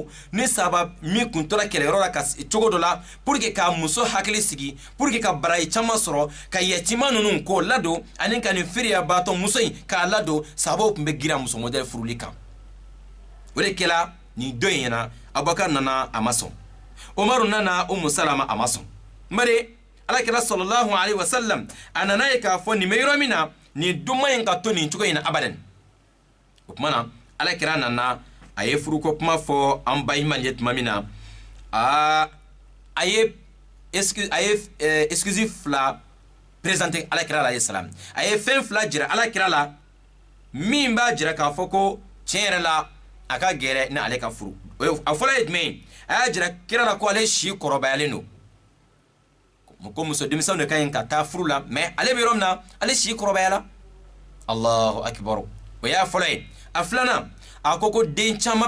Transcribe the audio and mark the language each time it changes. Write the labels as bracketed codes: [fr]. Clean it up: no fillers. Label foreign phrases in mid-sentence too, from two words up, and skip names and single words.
[bm] ni sahaba min kun tora kɛlɛyɔrɔ la ka cogo dɔ la [fr] pour que [bm] ka muso hakili sigi [fr] pour que [bm] ka baraji caman sɔrɔ ka yatima ninnu k'o ladon ani ka nin feereya baatɔ muso in k'a ladon sahabaw tun bɛ girin muso modèle furuli kan o de kɛla nin dɔ in ɲɛna Abubakar nana a ma sɔn Umaru nana Umu Salama a ma sɔn n bari Alakira [ar] صلى الله عليه وسلم [bm] a nana ye k'a fɔ nin bɛ yɔrɔ min na nin duma in ka to nin cogo in na abadan o tuma na Alakira nana a ye furuko kuma fɔ an ba Iman ye tuma min na a ye excuse fila présenter Alakira [ar] عليه السلام [bm] a ye fɛn fila jira Alakira la min b'a jira k'a fɔ ko tiɲɛ yɛrɛ la a ka gɛrɛ ni ale ka furu a fɔlɔ ye jumɛn ye a y'a jira kira la ko ale si kɔrɔbayalen don ko muso denmisɛnw de ka ɲi ka taa furu la mais ale bɛ yɔrɔ min na ale si kɔrɔbayala [ar] الله أكبر [bm] o y'a fɔlɔ ye a filanan a ko den caman